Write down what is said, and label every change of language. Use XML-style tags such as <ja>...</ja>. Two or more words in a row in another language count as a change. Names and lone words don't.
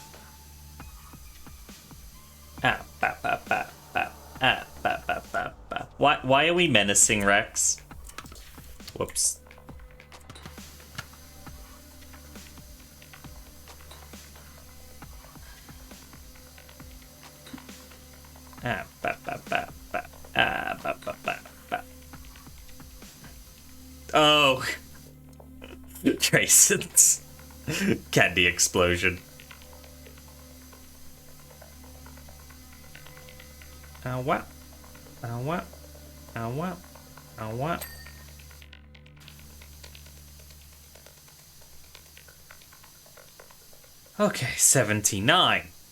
<en>Ah, ba, ba, ba, ba. Ah, ba, ba, ba, ba. Why are we menacing Rex? Whoops. Ah, ba ba ba ba. Ah, ba ba ba ba. Oh. Tracens. Candy explosion. What? What? What? What? Okay, 79.</en>